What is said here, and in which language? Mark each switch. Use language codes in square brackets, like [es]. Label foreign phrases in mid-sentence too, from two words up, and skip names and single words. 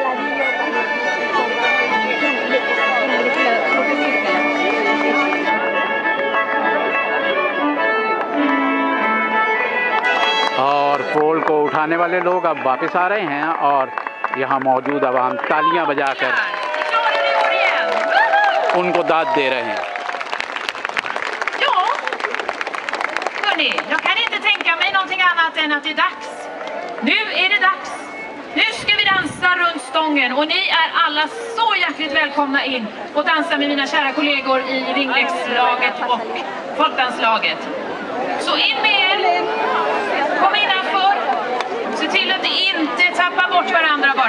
[hi] और पोल को उठाने वाले लोग अब वापस आ रहे हैं और यहाँ मौजूद अवाम तालियां बजाकर उनको दाद दे रहे हैं। [sv] Hörrni, jag kan inte tänka mig någonting annat än att det är dags. Nu är det dags. Nu ska vi dansa runt stången och ni är alla så hjärtligt välkomna in och dansa med mina kära kollegor i ringleckslaget och folkdanslaget. Så in med er. Kom innanför. Se till att ni inte tappar bort varandra bara.